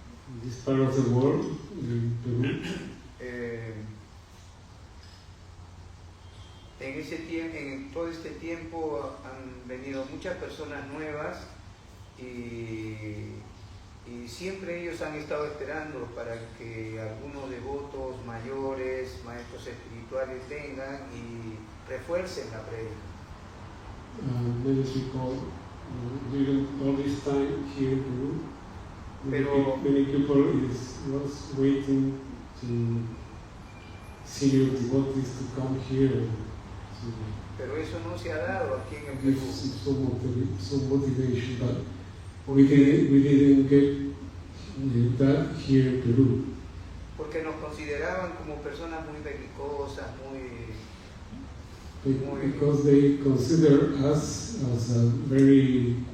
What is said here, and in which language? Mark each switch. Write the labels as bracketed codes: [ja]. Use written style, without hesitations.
[en] In this part of the world, in Peru, [es] en todo este tiempo han venido muchas personas nuevas y siempre ellos han estado esperando para que algunos devotos mayores, maestros espirituales vengan y refuercen la prédica. [en] many people during all this time here in Peru, [es] Pero- [en] many people was waiting to senior devotees to come here and to [es] Pero eso no se ha dado aquí en el [en] give [es] Perú. [en] some motivation, but we didn't get that here in Peru. [es] Porque nos consideraban como personas muy belicosas, [en] Because they consider us as a very